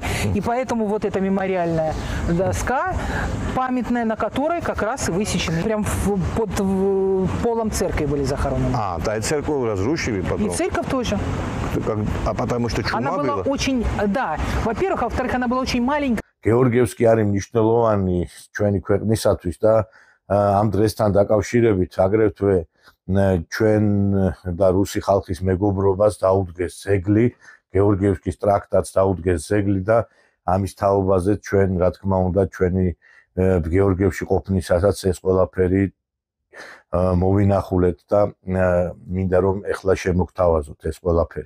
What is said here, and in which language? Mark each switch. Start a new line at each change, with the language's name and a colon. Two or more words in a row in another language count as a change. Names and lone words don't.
Russian: И поэтому вот эта мемориальная доска, памятная, на которой как раз и высечены. Прям под полом церкви были захоронены. Да, и церковь разрушили потом? И церковь тоже. А потому что чума она была очень, да, во-первых, а во-вторых, она была очень маленькая.
Georgian: გეორგიევსკი არის მნიშვნელოვანი ჩვენი ქვეყნისათვის და ამ დღესთან დაკავშირებით აგრეთვე ჩვენ და რუსი ხალხის მეგობრობას დაუდგეს ძეგლი, გეორგიევსკის ტრაქტატს დაუდგეს ძეგლი და ამის თაობაზე ჩვენ, რა თქმა უნდა, ჩვენი გეორგიევსკი ყოფნისასაც ეს ყველაფერი მოვინახულეთ და მინდა რომ ეხლა შემოგთავაზოთ ეს ყველაფერი.